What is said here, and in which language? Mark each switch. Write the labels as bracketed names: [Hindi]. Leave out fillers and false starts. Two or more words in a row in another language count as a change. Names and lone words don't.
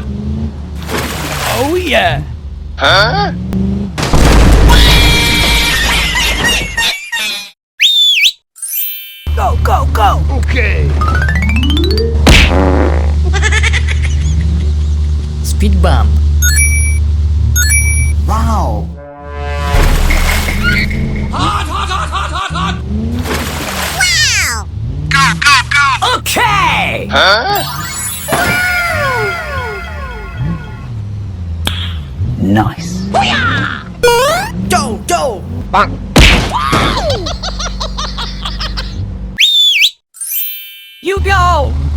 [English] Oh, yeah. Huh? Go, go, go. Okay. Speed bump. Wow. Hot, hot, hot, hot, hot, hot. Wow! Go, go, go. Okay. Huh? Nice. Do. You go!